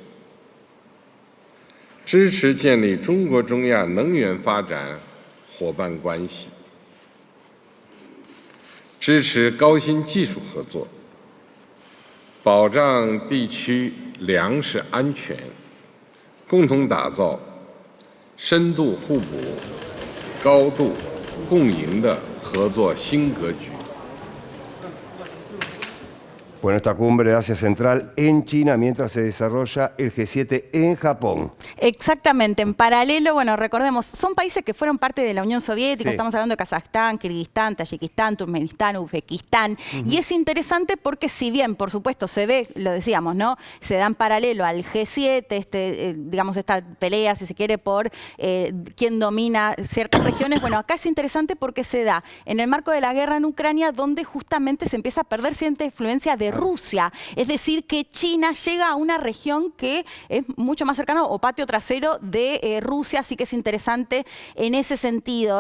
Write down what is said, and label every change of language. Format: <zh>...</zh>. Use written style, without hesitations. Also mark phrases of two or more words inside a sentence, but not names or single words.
<zh>支持建立中国中亚能源发展伙伴关系，支持高新技术合作，保障地区粮食安全，共同打造深度互补、高度共赢的合作新格局。</zh> <es>Bueno, esta cumbre de Asia Central en China mientras se desarrolla el G7 en Japón. Exactamente, en paralelo, bueno, recordemos, son países que fueron parte de la Unión Soviética, Sí. estamos hablando de Kazajstán, Kirguistán, Tayikistán, Turkmenistán, Uzbekistán, y es interesante porque si bien, por supuesto, se ve, lo decíamos, ¿no?, se dan paralelo al G7, digamos, esta pelea, si se quiere, por quién domina ciertas regiones, bueno, acá es interesante porque se da en el marco de la guerra en Ucrania, donde justamente se empieza a perder cierta influencia de Rusia, es decir, que China llega a una región que es mucho más cercana o patio trasero de Rusia, así que es interesante en ese sentido.</es>